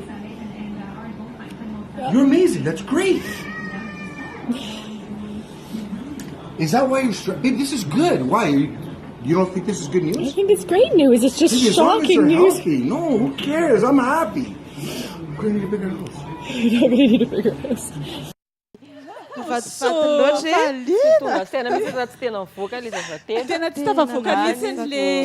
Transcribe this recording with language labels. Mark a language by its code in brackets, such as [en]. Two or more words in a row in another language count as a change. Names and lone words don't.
[en] You're amazing. That's great. Is that why you're babe, this is good. Why? You don't think this is good news? I think it's great news. It's just As long as shocking they're news. healthy. No, who cares? I'm happy. We're going to need a bigger house. You're not going to need a bigger house. [mg] Tonga tena misy raha tsy tena mivoaka ilay zazatena. Tena tsy tafavoaka mihitsy le